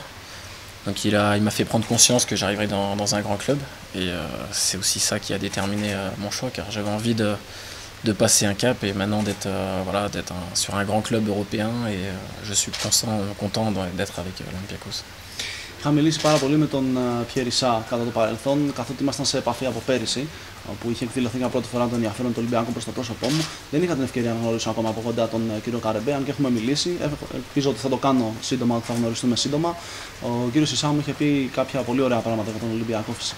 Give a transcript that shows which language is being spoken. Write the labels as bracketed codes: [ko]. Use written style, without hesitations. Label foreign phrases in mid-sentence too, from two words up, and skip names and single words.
[fr] Donc il m'a fait prendre conscience que j'arriverais dans un grand club et c'est aussi ça qui a déterminé mon choix car j'avais envie de passer un cap et maintenant d'être sur un grand club européen et je suis content d'être avec l'Olympiakos. [el] Είχα μιλήσει πάρα πολύ με τον Pierre Issa κατά το παρελθόν, καθότι ήμασταν σε επαφή από πέρυσι, όπου είχε εκδηλωθεί για πρώτη φορά το ενδιαφέρον του Ολυμπιακού προς το πρόσωπό μου. Δεν είχα την ευκαιρία να γνωρίσω ακόμα από κοντά τον κύριο Καρεμπέ, αν και έχουμε μιλήσει. Ελπίζω ότι θα το κάνω σύντομα, ότι θα γνωριστούμε σύντομα. Ο κύριος Issa μου είχε πει κάποια πολύ ωραία πράγματα για τον Ολυμπιακό φυσικά.